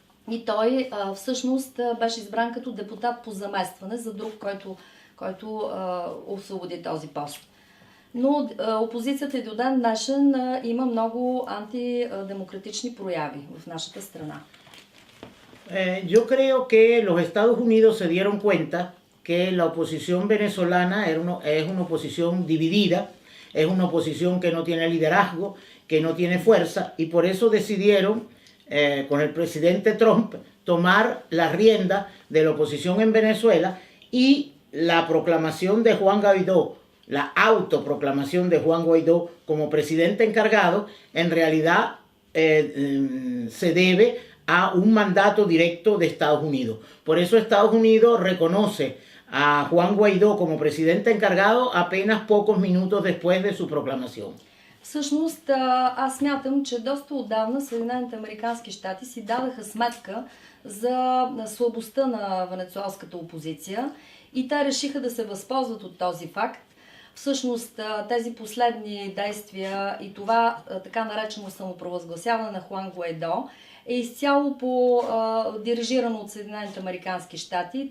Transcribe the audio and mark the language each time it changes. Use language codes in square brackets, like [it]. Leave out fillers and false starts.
[bg] И той всъщност беше избран като депутат по заместване за друг, който освободи този пост. Но опозицията и до ден днешен има много антидемократични прояви в нашата страна. [es] Yo creo que los Estados Unidos se dieron cuenta que la oposición venezolana es una oposición dividida, es una oposición que no tiene liderazgo, que no tiene fuerza, y por eso decidieron, con el presidente Trump, tomar la rienda de la oposición en Venezuela, y la proclamación de Juan Guaidó, la autoproclamación de Juan Guaidó como presidente encargado, en realidad se debe a un mandato directo de Estados Unidos. Por eso Estados Unidos reconoce a Juan Guaidó como presidente encargado apenas pocos minutos después de su proclamación. [bg] Всъщност, аз смятам, че доста отдавна Съединените американски щати си дадаха сметка за слабостта на венецуелската опозиция и те решиха да се възползват от този факт. Всъщност, тези последни действия и това така наречено самопровъзгласяване на Хуан Гуайдо е изцяло дирижирано от Съединените американски щати.